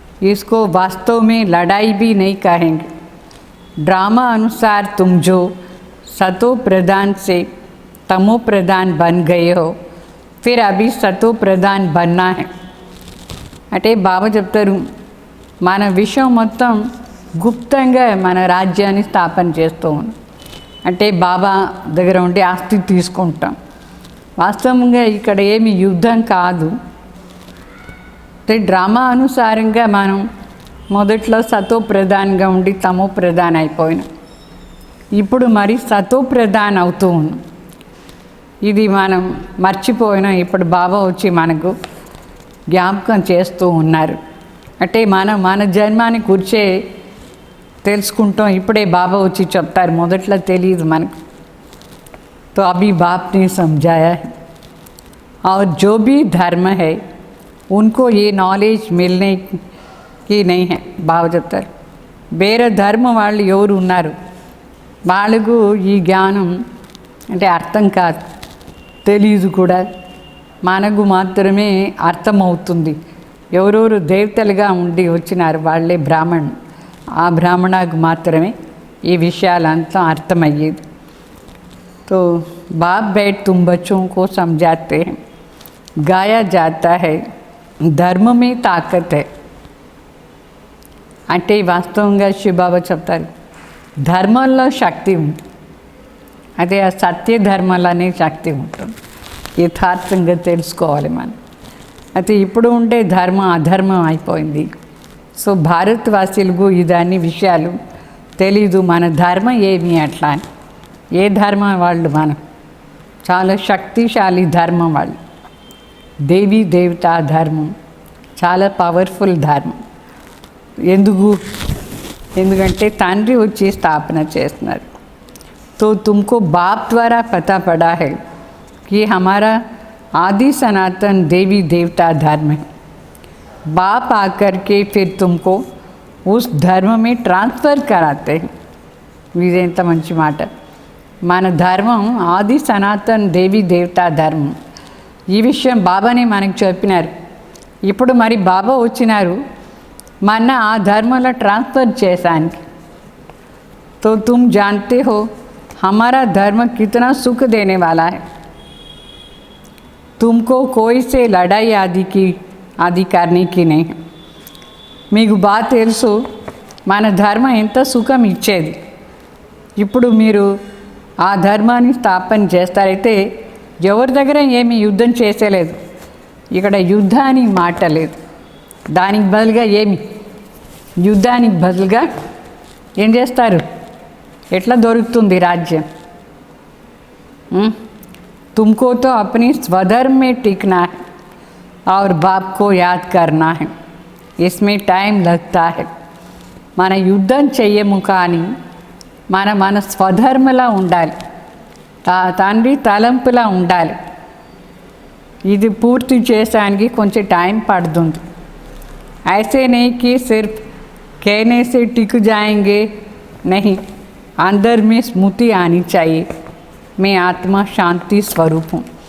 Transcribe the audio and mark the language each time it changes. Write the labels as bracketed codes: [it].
[hi] इसको वास्तव में लड़ाई भी नहीं कहेंगे. ड्रामा अनुसार तुम जो सतो प्रधान से तमो प्रधान बन गए हो, फिर अभी सतो प्रधान बनना है. [te] అంటే బాబా చెప్తారు, మన విషయం మొత్తం గుప్తంగా మన రాజ్యాన్ని స్థాపన చేస్తూ ఉన్నాం. అంటే బాబా దగ్గర ఉండి ఆస్తి తీసుకుంటాం. వాస్తవంగా ఇక్కడ ఏమి యుద్ధం కాదు. అంటే డ్రామా అనుసారంగా మనం మొదట్లో సతో ప్రధానంగా ఉండి తమో ప్రధాన్ అయిపోయినాం. ఇప్పుడు మరి సతో ప్రధాన్ అవుతూ ఉన్నాం. ఇది మనం మర్చిపోయినాం. ఇప్పుడు బాబా వచ్చి మనకు జ్ఞాపకం చేస్తూ ఉన్నారు. అంటే మన జన్మాన్ని కూర్చే తెలుసుకుంటాం. ఇప్పుడే బాబా వచ్చి చెప్తారు, మొదట్లో తెలియదు మనకు. [hi] तो अभी बाप ने समझाया है और जो भी धर्म है उनको ये नॉलेज मिलने की नहीं है. [te] బాబా చెప్తారు, వేరే ధర్మం వాళ్ళు ఎవరు ఉన్నారు, వాళ్ళకు ఈ జ్ఞానం అంటే అర్థం కాదు, తెలీదు కూడా. మనకు మాత్రమే అర్థమవుతుంది. ఎవరెవరు దేవతలుగా ఉండి వచ్చినారు వాళ్ళే బ్రాహ్మణ్. ఆ బ్రాహ్మణకు మాత్రమే ఈ విషయాలంతా అర్థమయ్యేది. [hi] तो बाप बैठ तुम बच्चों को समझाते हैं. गाया जाता है धर्म में ताकत है. [te] అంటే వాస్తవంగా శివబాబా చెప్తారు, ధర్మంలో శక్తి ఉంది. అదే ఆ సత్య ధర్మాలనే శక్తి ఉంటుంది. యథార్థంగా తెలుసుకోవాలి మనం. అయితే ఇప్పుడు ఉండే ధర్మం అధర్మం అయిపోయింది. సో భారతవాసులకు ఇదన్ని విషయాలు తెలీదు. మన ధర్మం ఏమి అట్లా అని. ఏ ధర్మం వాళ్ళు? మనం చాలా శక్తిశాలి ధర్మం వాళ్ళు. దేవీ దేవతా ధర్మం చాలా పవర్ఫుల్ ధర్మం. ఎందుకంటే తండ్రి వచ్చి స్థాపన చేస్తున్నారు. [hi] तो तुमको बाप द्वारा पता पड़ा है कि हमारा आदि सनातन देवी देवता धर्म है. बाप आकर के फिर तुमको उस धर्म में ट्रांसफ़र कराते हैं. [te] ఇదేంత మంచి మాట. మన ధర్మం ఆది సనాతన్ దేవి దేవతా ధర్మం. ఈ విషయం బాబానే మనకు చెప్పినారు. ఇప్పుడు మరి బాబా వచ్చినారు మన ఆ ధర్మంలో ట్రాన్స్ఫర్ చేసానికి. [hi] तो तुम जानते हो हमारा धर्म कितना सुख देने वाला है. तुमको कोई से लड़ाई आदि करने की नहीं है. [te] మీకు బాగా తెలుసు మన ధర్మం ఎంత సుఖం ఇచ్చేది. ఇప్పుడు మీరు ఆ ధర్మాన్ని స్థాపన చేస్తారైతే ఎవరి దగ్గర ఏమి యుద్ధం చేసేలేదు. ఇక్కడ యుద్ధానికి మాట లేదు. దానికి బదులుగా ఏమి యుద్ధానికి బదులుగా ఏం చేస్తారు? ఎట్లా దొరుకుతుంది రాజ్యం? [hi] तुमको तो अपनी स्वधर्म में टिकना है और बाप को याद करना है. इसमें टाइम लगता है. [te] మన యుద్ధం చెయ్యము కానీ మన స్వధర్మలా ఉండాలి, తండ్రి తలంపులా ఉండాలి. ఇది పూర్తి చేయడానికి కొంచెం టైం పడుతుంది. [hi] ऐसे नहीं कि सिर्फ कहने से टिक जाएंगे, नहीं. अंदर में स्मृति आनी चाहिए, मैं आत्मा [te] శాంతి స్వరూపం.